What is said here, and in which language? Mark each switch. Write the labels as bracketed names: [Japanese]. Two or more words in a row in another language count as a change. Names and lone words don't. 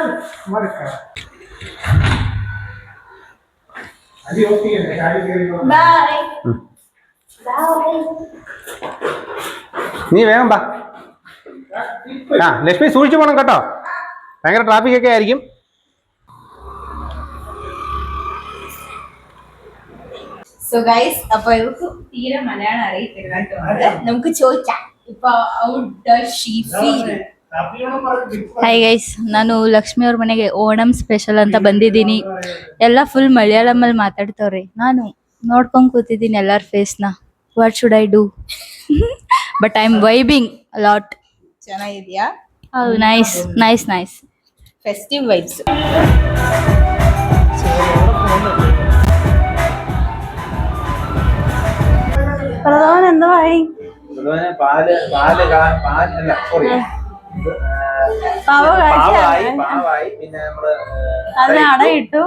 [Malayalam] നീ വേഗം ബാ. ലക്ഷ്മി സൂക്ഷിച്ചു പോണം കേട്ടോ, ഭയങ്കര ട്രാഫിക് ഒക്കെ ആയിരിക്കും. [English] so guys, [Malayalam] അപ്പൊ ഇവർക്ക് തീരെ മലയാളം അറിയത്തില്ല കേട്ടോ. നമുക്ക് ചോദിക്കാം. ഇപ്പൊ [English] hi guys, [Kannada] ನಾನು ಲಕ್ಷ್ಮಿ ಅವ್ರ ಮನೆಗೆ ಓಣಂ ಸ್ಪೆಷಲ್ ಅಂತ ಬಂದಿದ್ದೀನಿ. ಎಲ್ಲ ಫುಲ್ ಮಲಯಾಳಮಲ್ಲಿ ಮಾತಾಡ್ತವ್ರಿ. ನಾನು ನೋಡ್ಕೊಂಡು ಕೂತಿದ್ದೀನಿ ಎಲ್ಲರ ಫೇಸ್ನ. [English] What should I do? But I am vibing lot. [Kannada] ಚೆನ್ನಾಗಿದ್ಯಾ? ಹೌದು, ನೈಸ್. [English] festive vibes. [Malayalam] പ്രധാനം എന്തായി? അതിന് അടയിട്ടു.